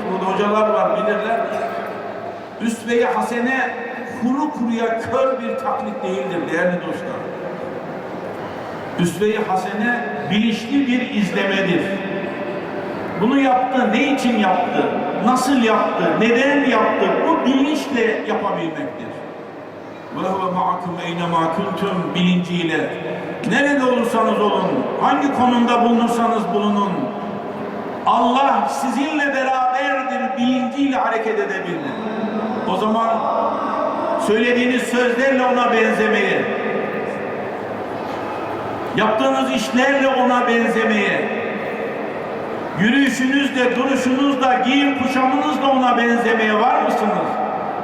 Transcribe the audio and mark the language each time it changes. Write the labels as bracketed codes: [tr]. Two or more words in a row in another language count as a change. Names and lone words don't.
[tr] Burada hocalar var, bilirler. Üsve-i hasene kuru kuruya kör bir taklit değildir değerli dostlar. Üsve-i hasene bilinçli bir izlemedir. Bunu yaptı, ne için yaptı, nasıl yaptı, neden yaptı, bu bilinçle yapabilmektir. [ar] وَهُوَ مَعَكُمْ اَيْنَمَا كُنْتُمْ [tr] bilinciyle, nerede olursanız olun, hangi konumda bulunursanız bulunun, Allah sizinle beraberdir bilinciyle hareket edebilir. O zaman söylediğiniz sözlerle ona benzemeye, yaptığınız işlerle ona benzemeye, yürüyüşünüzle, duruşunuzla, giyim kuşamınızla ona benzemeye var mısınız?